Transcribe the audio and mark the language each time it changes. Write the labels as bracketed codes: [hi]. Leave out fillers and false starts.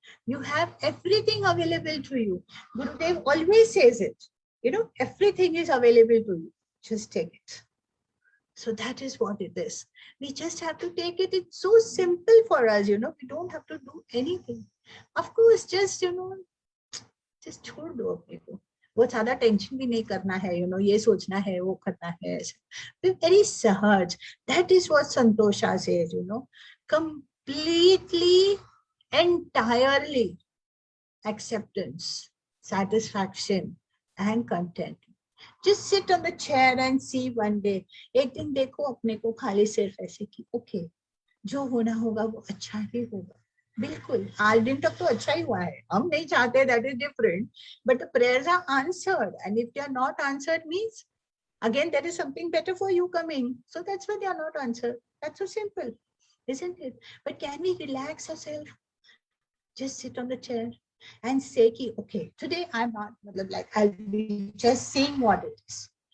[en] You have everything available to you. Gurudev always says it. Everything is available to you. Just take it. So that is what it is. We just have to take it. It's so simple for us, we don't have to do anything. Of course, just, just [hi] छोड़ दो अपने को. बहुत ज़्यादा tension भी नहीं करना है, ये सोचना है, वो करना है. Very सहज. [en] That is what Santosha says, completely, entirely acceptance, satisfaction, and content. Just sit on the chair and see one day. [hi] एक दिन देखो अपने को खाली सिर्फ ऐसे कि okay, जो होना होगा वो अच्छा ही होगा. बिल्कुल, आज दिन तक तो अच्छा ही हुआ है. हम नहीं चाहते, [en] that is different. But the prayers are answered, and if they are not answered means again there is something better for you coming. So that's why they are not answered. That's so simple, isn't it? But can we relax ourselves? Just sit on the chair and say ki, okay, today I'm not, like I'll be just saying what it is.